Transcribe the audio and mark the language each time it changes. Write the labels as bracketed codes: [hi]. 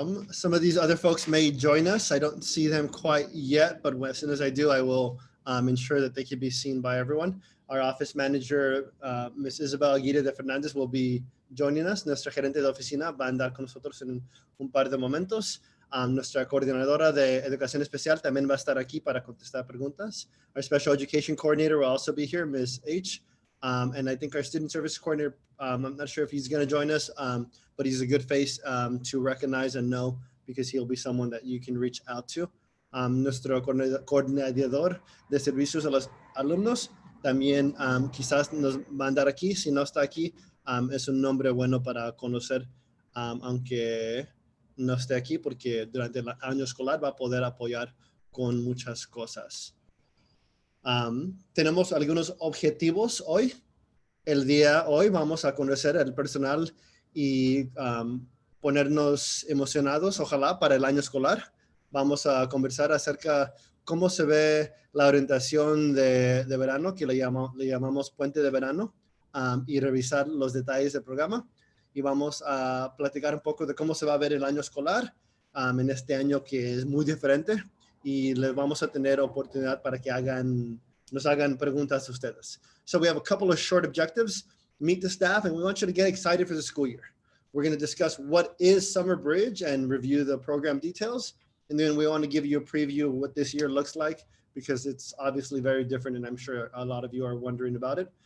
[en] Some of these other folks may join us. I don't see them quite yet, but as soon as I do, I will ensure that they can be seen by everyone. Our office manager, Ms. Isabel Aguirre de Fernandez, will be joining us. [es] Nuestra gerente de oficina va a andar con nosotros en un par de momentos. Nuestra coordinadora de educación especial también va a estar aquí para contestar preguntas. [en] Our special education coordinator will also be here, Ms. H. And I think our student service coordinator, I'm not sure if he's going to join us, but he's a good face to recognize and know because he'll be someone that you can reach out to. [es] Nuestro coordinador de servicios a los alumnos también quizás nos va a andar aquí. Si no está aquí, es un nombre bueno para conocer, aunque no esté aquí, porque durante el año escolar va a poder apoyar con muchas cosas. Tenemos algunos objetivos hoy. El día hoy vamos a conocer el personal y ponernos emocionados, ojalá, para el año escolar. Vamos a conversar acerca cómo se ve la orientación de verano, que le llamamos puente de verano, y revisar los detalles del programa. Y vamos a platicar un poco de cómo se va a ver el año escolar en este año que es muy diferente. Y les vamos a tener oportunidad para que nos hagan preguntas a ustedes. [en] So we have a couple of short objectives. Meet the staff, and we want you to get excited for the school year. We're going to discuss what is Summer Bridge and review the program details. And then we want to give you a preview of what this year looks like, because it's obviously very different, and I'm sure a lot of you are wondering about it.